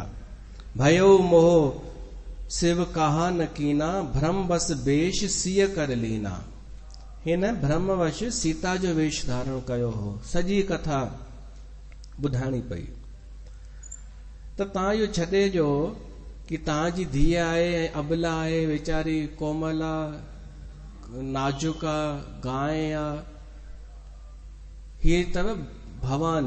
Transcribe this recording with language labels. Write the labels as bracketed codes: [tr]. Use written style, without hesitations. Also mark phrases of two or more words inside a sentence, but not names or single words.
[awa] भयो मोह शिव कहा न कीना, भ्रम बस वेश सिय कर लीना। [sd] हिन भ्रमवश सीता जो वेश धारण कयो हो। सॼी कथा ॿुधाइणी पई। त तव्हां इहो छॾे ॾियो कि तव्हांजी धीअ आहे ऐं अबला आहे, वीचारी कोमला नाजुका गांइ आहे, हीअ अथव भवानी।